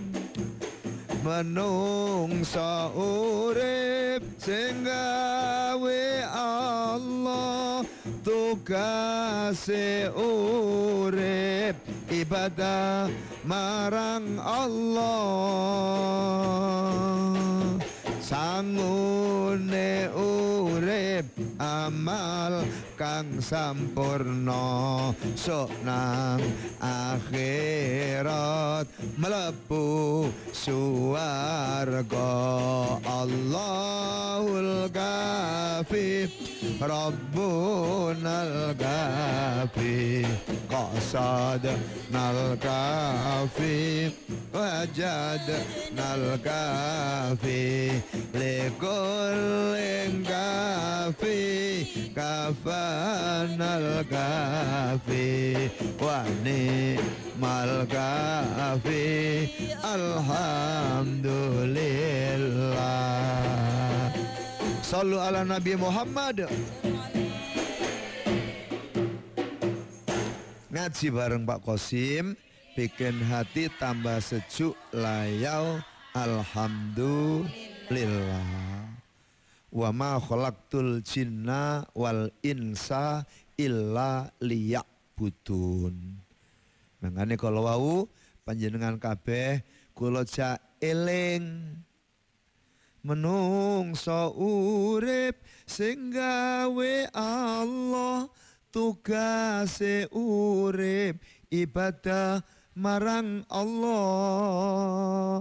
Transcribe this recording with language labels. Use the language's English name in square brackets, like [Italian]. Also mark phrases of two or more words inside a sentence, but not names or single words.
[Javanese] Menungso urip sing gawe Allah, tugase urip ibadah marang Allah. Sangune urip amal kang sampurna, sok nang akhirat mlebu suwarga. [Arabic] الله الكافي ربنا الكافي قصدنا الكافي وجدنا الكافي لكل كاف كفانا الكافي ونعم الكافي الحمدلله. صلوا على النبي محمد. [Indonesian] Ngaji bareng Pak Qasim bikin hati tambah sejuk layau alhamdulillah. [Arabic] وما خلقت الجن والإنس إلا ليعبدون. [Javanese] Mangane kalau wau panjenengan kabeh kula jak eling menungso urip sing gawe Allah, tugase urip ibadah marang Allah.